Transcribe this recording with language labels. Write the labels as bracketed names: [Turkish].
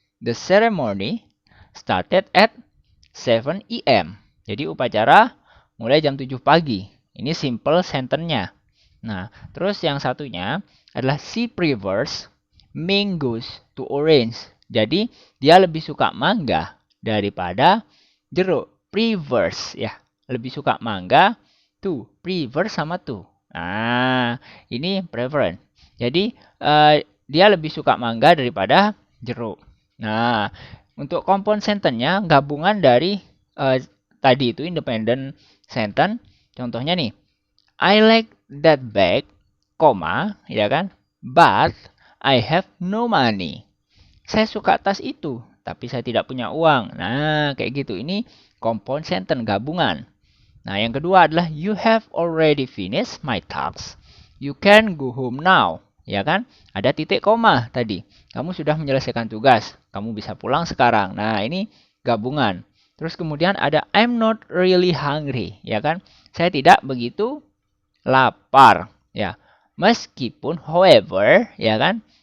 [English] The ceremony started at 7 AM. [Indonesian] Jadi upacara mulai jam 7 pagi. Ini simple sentence-nya. Nah, terus yang satunya adalah [English] she prefers mangoes to orange. [Indonesian] Jadi dia lebih suka mangga daripada jeruk. Prefers ya, lebih suka mangga to. Prefers sama to. Nah, ini preference. Jadi dia lebih suka mangga daripada jeruk. Nah, untuk compound sentence-nya gabungan dari tadi itu independent sentence. Contohnya nih, [English] I like that bag, [Indonesian] koma, ya kan? [English] But I have no money. [Indonesian] Saya suka tas itu, tapi saya tidak punya uang. Nah, kayak gitu. Ini compound sentence gabungan. Nah, yang kedua adalah [English] you have already finished my tasks. You can go home now. [Indonesian] Ya kan? Ada titik koma tadi. Kamu sudah menyelesaikan tugas. Kamu bisa pulang sekarang. Nah, ini gabungan. Terus kemudian ada [English] I'm not really hungry. [Indonesian] Ya kan? Saya tidak begitu lapar. Ya. Meskipun, however, ya kan?